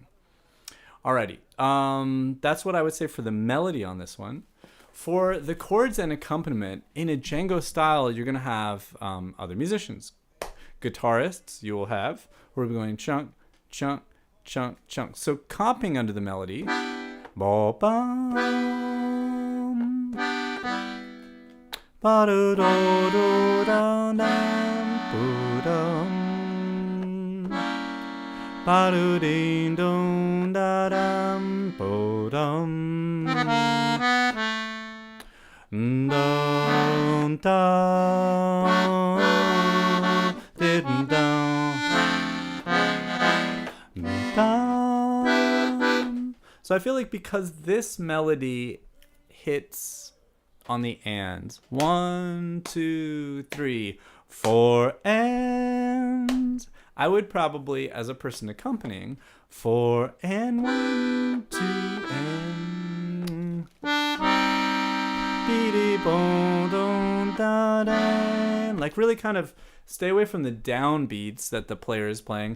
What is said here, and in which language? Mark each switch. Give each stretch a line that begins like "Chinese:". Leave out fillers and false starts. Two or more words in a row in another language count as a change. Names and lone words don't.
English: Alrighty, that's what I would say for the melody on this one. For the chords and accompaniment, in a Django style, you're going to have other musicians. Guitarists you will have, who are going chunk, chunk, chunk, chunk. So comping under the melody. Ba-bum, ba-do-do-do-dum-dum, ba-do-ding-dum-da-dum-bo-dum, dum-dum, didn't-dum. So I feel like because this melody hits on the ands, 1, 2, 3, 4 and, I would probably, as a person accompanying, 4 and 1, 2 and like really kind of stay away from the downbeats that the player is playing.